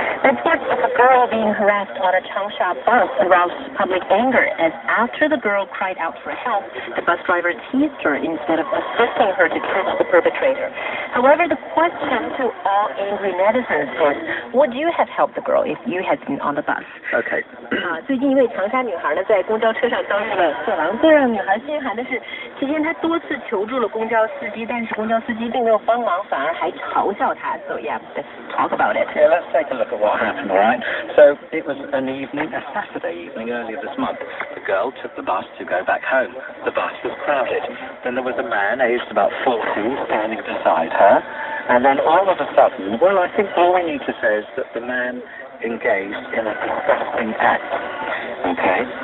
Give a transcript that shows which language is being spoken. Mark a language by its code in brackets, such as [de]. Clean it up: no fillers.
[en] Let's start with a girl being harassed on a Changsha bus aroused public anger, as after the girl cried out for help, the bus driver teased her instead of assisting her to catch the perpetrator. However, the question to all angry netizens is, would you have helped the girl if you had been on the bus? Okay. [zh] 最近一位长沙女孩呢，在公交车上遭遇了色狼。最让女孩心寒的是，期间她多次求助了公交司机，但是公交司机并没有帮忙，反而还嘲笑她。 [en] So yeah, let's talk about it. Yeah, let's take a look at what happened, all right? So it was an evening, a Saturday evening earlier this month. The girl took the bus to go back home. The bus was crowded. Then there was a man aged about 40 standing beside her. And then all of a sudden, well, I think all we need to say is that the man engaged in a disgusting act. Okay?